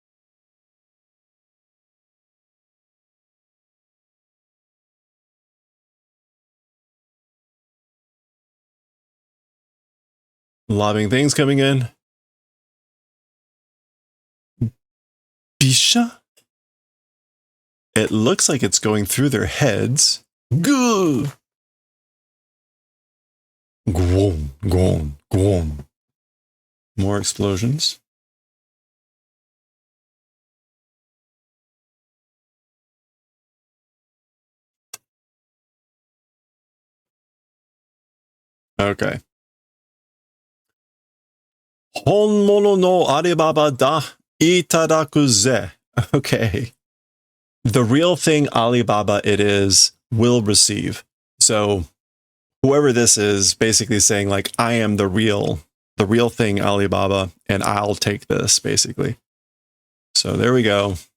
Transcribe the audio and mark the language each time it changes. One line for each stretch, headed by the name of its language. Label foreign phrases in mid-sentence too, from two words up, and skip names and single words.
English: Lobbing things coming in. Bisha? It looks like it's going through their heads. Goo! Gwom, gwom, gwom. More explosions. Okay.
Japanese: 本物のAlibabaだ いただくぜ.
English: Okay. The real thing Alibaba it is will receive. So whoever this is basically saying like, I am the real thing Alibaba and I'll take this basically. So there we go.